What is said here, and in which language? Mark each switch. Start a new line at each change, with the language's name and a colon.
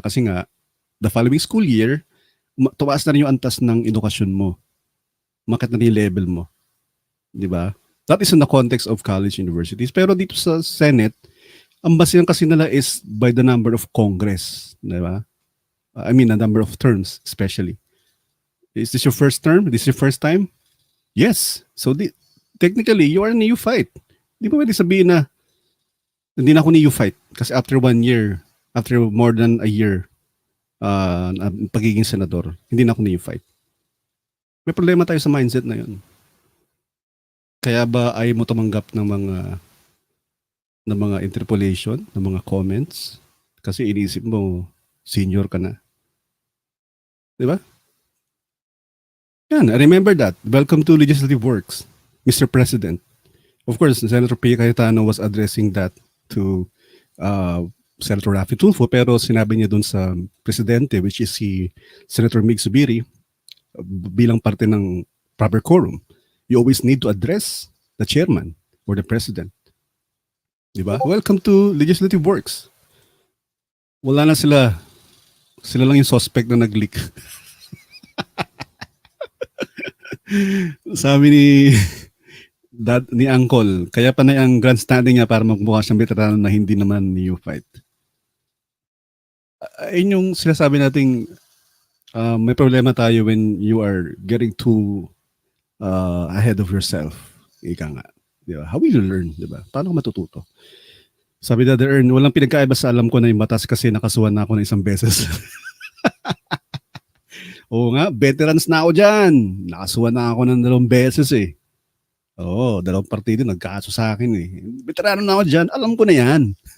Filipino: Kasi nga, the following school year, tumaas na rin yung antas ng edukasyon mo. Umakyat na rin yung level mo. Di ba?
English: That is in the context of college universities.
Filipino: Pero dito sa Senate, ang basihan kasi nila
English: is by the number of Congress.
Filipino: Di ba?
English: I mean, the number of terms, especially. Is this your first term? This is your first time? Yes. So, technically, you are a neophyte.
Filipino: Di ba pwede sabihin na hindi na ako neophyte? Kasi
English: after 1 year, after more than a year,
Filipino: pagiging senador, hindi na ako neophyte. May problema tayo sa mindset na yun. Kaya ba ayaw mo tumanggap ng mga interpolation, ng mga comments? Kasi iniisip mo, senior ka na. Di ba? Yan,
English: I remember that. Welcome to Legislative Works, Mr. President. Of course, Senator P. Cayetano was addressing that to uh, Senator Rafi Tulfo,
Filipino: pero sinabi niya dun sa presidente, which is si Senator Mig Subiri, bilang parte ng
English: proper quorum, you always need to address the chairman or the president.
Filipino: Di ba?
English: Welcome to Legislative Works.
Filipino: Wala na sila. Sila lang yung suspect na nag-leak. Sabi ni Uncle, kaya pa na ang grandstanding niya para magmukha siyang veterano na hindi naman neophyte. Ayun yung sinasabi nating may problema tayo
English: when you are getting too ahead of yourself.
Filipino: Ika nga. Di ba?
English: How will you learn?
Filipino: Di ba? Paano ka matututo? Sabi na the earn, walang pinagkaiba sa alam ko na yung batas kasi nakasuhan na ako ng isang beses. Oo nga, veterans na ako dyan. Nakasuhan na ako ng 2 beses eh. Oo, 2 partido nagkaso sa akin eh. Veterano na ako dyan, alam ko na yan.